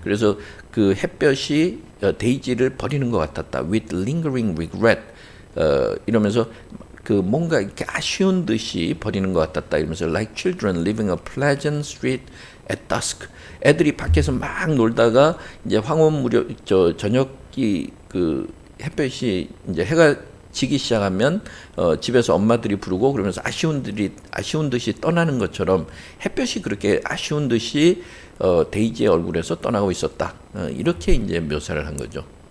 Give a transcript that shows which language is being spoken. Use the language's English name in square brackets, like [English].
[Korean] 그래서 그 햇볕이 데이지를 버리는 것 같았다. [English] With lingering regret. [Korean] 이러면서 그 뭔가 이렇게 아쉬운 듯이 버리는 것 같았다. 이러면서 [English] like children leaving a pleasant street at dusk. [Korean] 애들이 밖에서 막 놀다가 이제 황혼 무렵 저녁이 그 햇볕이 이제 해가 지기 시작하면 집에서 엄마들이 부르고 그러면서 아쉬운 듯이 떠나는 것처럼 햇볕이 그렇게 아쉬운 듯이 데이지의 얼굴에서 떠나고 있었다. 이렇게 이제 묘사를 한 거죠.